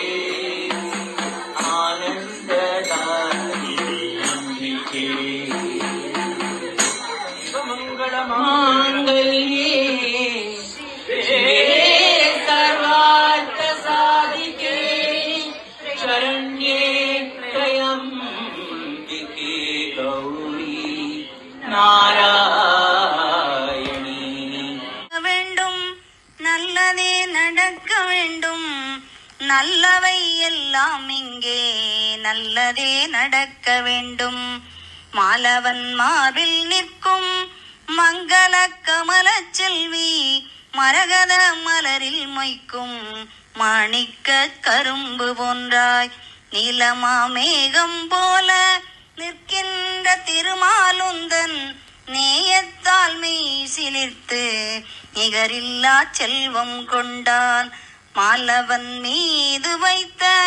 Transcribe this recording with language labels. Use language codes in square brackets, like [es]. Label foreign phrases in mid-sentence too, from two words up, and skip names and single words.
[sa] आनन्ददायिनी अम्बिके मंगलमांगल्ये सर्वार्थ साधिके शरण्ये त्र्यंबिके गौरी नारायणी [ta] வேண்டும் நல்லதே நடக்க வேண்டும் நல்லவை எல்லாம் இங்கே நல்லதே நடக்க வேண்டும் மாலவன் மார்பில் நிற்கும் மங்கள கமல செல்வி மரகத மலரில் மொய்க்கும் மாணிக்க கரும்பு போன்றாய் நீலமா மேகம் போல நிற்கின்ற திருமாலுந்தன் நேயத்தால் மெய் சிலிர்த்து நிகரில்லா செல்வம் கொண்டான் மாலவன் மீது வைத்த